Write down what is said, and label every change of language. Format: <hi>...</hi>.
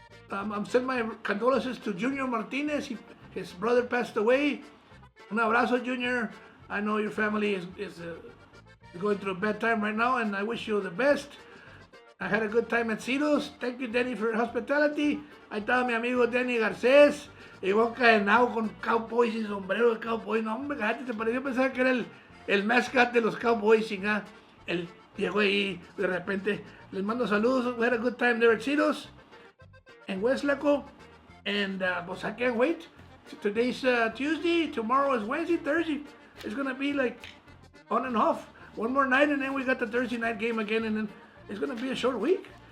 <en>I'm sending my condolences to Junior Martinez. His brother passed away.</en> <es>Un abrazo, Junior.</es> <en>I know your family is going through a bad time right now, and I wish you the best. I had a good time at Ciro's. Thank you, Denny, for your hospitality.</en> <es>Ahí estaba mi amigo Denny Garcés. Llegó cadenado con Cowboys y sombrero de Cowboy. No, hombre, cállate, te pareció pensar que era el mascot de los Cowboys, chingada. Él llegó ahí de repente. Les mando saludos.</es> <en>We had a good time there at Ciro's in Westlaco. And pues I can't wait. Today's Tuesday. Tomorrow is Wednesday, Thursday. It's going to be like on and off. One more night, and then we got the Thursday night game again, and then it's going to be a short week.</en>